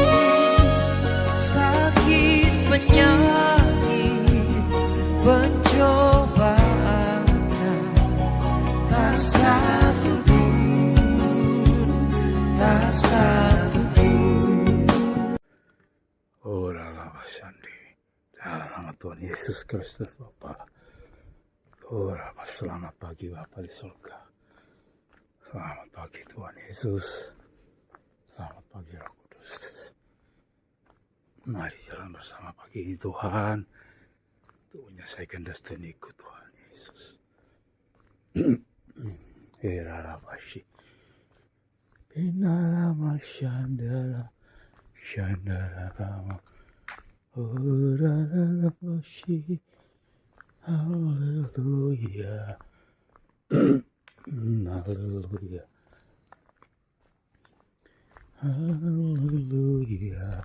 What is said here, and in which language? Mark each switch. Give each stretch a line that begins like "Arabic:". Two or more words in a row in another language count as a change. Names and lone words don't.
Indonesian: Sakit, penyakit, pencobaan, tak satu pun, tak satu pun. Ora lama sandi, dalam nama Tuhan Yesus Kristus Bapa. Ora selamat pagi Bapa di surga. Selamat pagi Tuhan Yesus. Selamat pagi Roh Kudus. Mari jalan bersama pagi ini Tuhan, untuk menyelesaikan destiniku Tuhan Yesus. Era rabashi, pinara shandara, shandara rama. Ora rabashi, hallelujah, hallelujah, hallelujah.